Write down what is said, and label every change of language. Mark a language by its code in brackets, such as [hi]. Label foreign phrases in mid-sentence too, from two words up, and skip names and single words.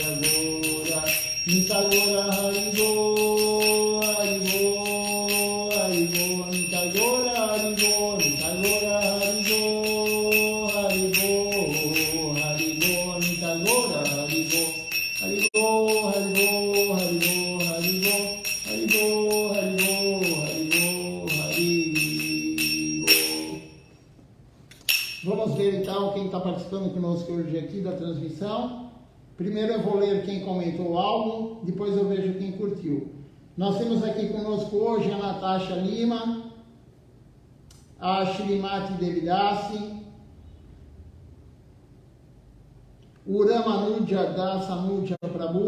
[bn] গৌর নিতাই গৌর হরি গো হরি গো হরি গো নিতাই গৌর হরি গো নিতাই গৌর হরি গো হরি গো হরি গো নিতাই গৌর হরি গো হরি গো হরি গো হরি গো হরি গো হরি গো হরি গো হরি গো হরি gol. [pt] Vamos ver então quem está participando conosco hoje aqui da transmissão. Primeiro eu vou ler quem comentou algo, depois eu vejo quem curtiu. Nós temos aqui conosco hoje a Natasha Lima, a Shrimati Devidasi, o Ramanuja Dasanuja Prabhu.